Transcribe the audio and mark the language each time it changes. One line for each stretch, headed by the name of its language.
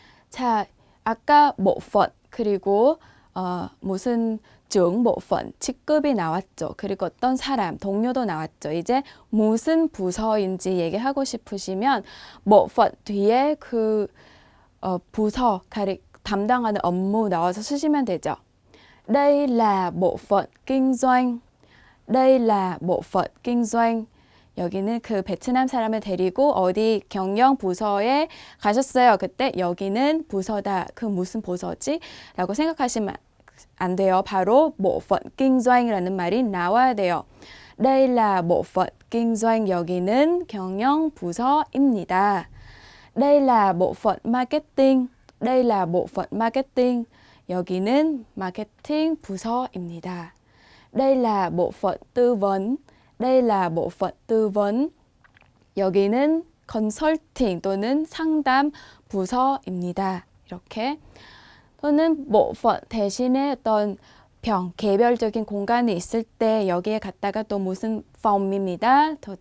Korean: 자, 아까 bộ phận 그리고 무슨 trưởng bộ phận 직급이 나왔죠. 그리고 어떤 사람, 동료도 나왔죠. 이제 무슨 부서인지 얘기하고 싶으시면 bộ phận 뒤에 그 부서 담당하는 업무 넣어서 쓰시면 되죠.
Vietnamese: đây là bộ phận kinh doanh. đây là bộ phận kinh doanh.
Korean: 여기는 그 베트남 사람을 데리고 어디 경영 부서에 가셨어요. 그때 여기는 부서다. 그 무슨 부서지? 라고 생각하시면 안 돼요. 바로
Vietnamese: bộ phận kinh doanh
Korean: 이라는 말이 나와야 돼요.
Vietnamese: đây là bộ phận kinh doanh.
Korean: 여기는 경영 부서입니다.
Vietnamese: đây là bộ phận marketing. đây là bộ phận marketing.
Korean: 여기는 마케팅 부서입니다.
Vietnamese: đây là bộ phận tư vấn. đây là bộ phận tư vấn.
Korean: 여기는 컨설팅 또는 상담 부서입니다. 이렇게 또는 bộ phận 대신에 어떤 개별적인 공간이 있을 때 여기에 갔다가 또 무슨 phòng 입니다.